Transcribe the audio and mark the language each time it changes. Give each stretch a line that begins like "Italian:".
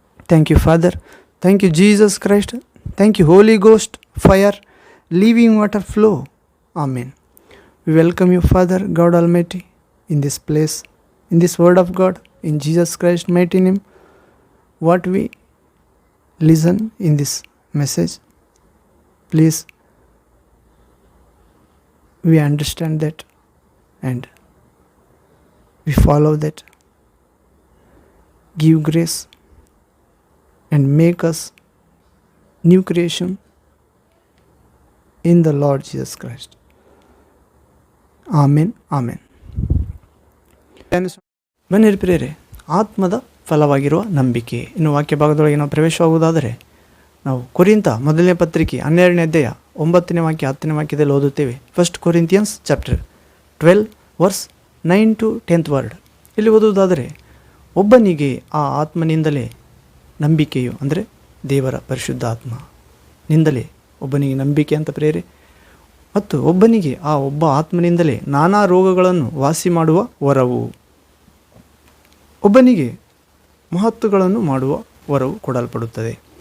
English: Thank you Father, thank you Jesus Christ, thank you Holy Ghost, fire, living water flow. Amen. We welcome you, Father, God Almighty, in this place, in this word of God, in Jesus Christ's mighty name. What we listen in this message, please, we understand that and we follow that. Give grace and make us new creation in the Lord Jesus Christ. Amen, amen.
Kannada: ಬನ್ನಿರಿ ಪ್ರಿಯರೇ, ಆತ್ಮದ ಫಲವಾಗಿರುವ ನಂಬಿಕೆ ಇನ್ನು ವಾಕ್ಯ ಭಾಗದೊಳಗೆ ನಾವು ಪ್ರವೇಶವಾಗುವುದಾದರೆ ನಾವು ಕೊರಿಂಥ ಮೊದಲನೇ ಪತ್ರಿಕೆ 12ನೇ ಅಧ್ಯಾಯ 9ನೇ ವಾಕ್ಯ 10ನೇ ವಾಕ್ಯದಲ್ಲಿ ಓದುತ್ತೇವೆ.
English: 1 Corinthians chapter 12 verse 9 to 10th word.
Kannada: ಇಲ್ಲಿ ಓದುವುದಾದರೆ, ಒಬ್ಬನಿಗೆ ಆ ಆತ್ಮನಿಂದಲೇ ನಂಬಿಕೆಯು, ಅಂದರೆ ದೇವರ ಪರಿಶುದ್ಧ ಆತ್ಮ ನಿಂದಲೇ ಒಬ್ಬನಿಗೆ ನಂಬಿಕೆ ಅಂತ ಪ್ರೇರೆ, ಮತ್ತು ಒಬ್ಬನಿಗೆ ಆ ಒಬ್ಬ ಆತ್ಮನಿಂದಲೇ ನಾನಾ ರೋಗಗಳನ್ನು ವಾಸಿ ಮಾಡುವ ವರವು, ಒಬ್ಬನಿಗೆ ಮಹತ್ತುಗಳನ್ನು ಮಾಡುವ ವರವು ಕೊಡಲ್ಪಡುತ್ತದೆ.